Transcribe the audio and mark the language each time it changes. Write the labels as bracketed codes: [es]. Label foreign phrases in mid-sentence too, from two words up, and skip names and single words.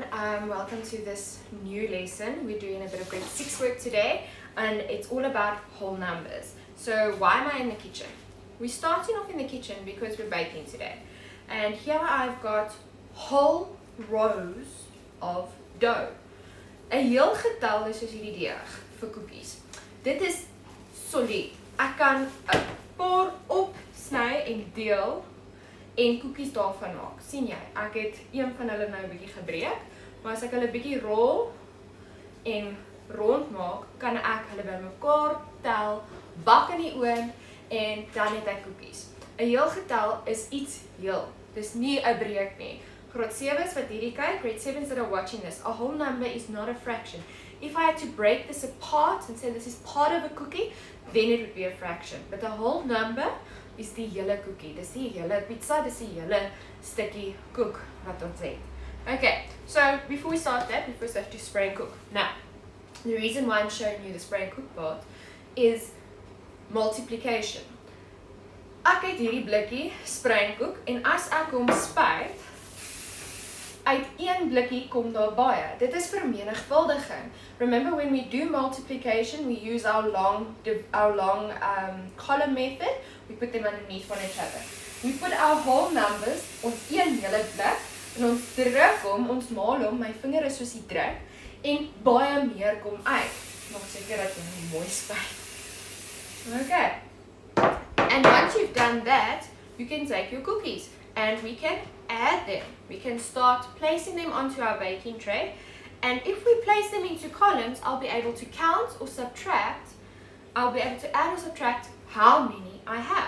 [en] Welcome to this new lesson. We're doing a bit of grade 6 work today and it's all about whole numbers. So why am I in the kitchen? We're starting off in the kitchen because we're baking today. And here I've got whole rows of dough. [af] 'n heel getal is soos hierdie deeg vir koekies. Dit is solid. Ek kan 'n paar opsny en deel en koekies daarvan maak. Sien jy, ek het een van hulle nou 'n bietjie gebreek, maar as ek hulle bietjie rol en rond maak, kan ek hulle bymekaar tel, bak in die oond en dan het ek koekies. 'n heel getal is iets heel. Dis nie 'n breek nie. Graad 7's wat hierdie kyk, [en] grade 7's that are watching this, a whole number is not a fraction. If I had to break this apart and say this is part of a cookie, then it would be a fraction. But a whole number is [af] die hele [en] cookie. [af] Dis die hele pizza, dis die hele stukkie koek wat ons het. [en] Okay, so before we start that, we first have to spray and cook. Now, the reason why I'm showing you the spray and cook part is multiplication. [af] Ek het hierdie blikkie [en] spray and cook [af] en as ek hom spuit, uit een blikkie kom daar baie. Dit is vermenigvuldiging. [en] Remember when we do multiplication, we use our long column method. We put them underneath one each other. We put our whole numbers [af] op een hele blik en ons druk hom, ons maal hom, my vinger is soos die druk en baie meer kom uit. Maak seker dat jy hom mooi spuit. [en] Okay. And once you've done that, you can take your cookies and we can add them. We can start placing them onto our baking tray, and if we place them into columns, I'll be able to count or subtract. I'll be able to add or subtract how many I have.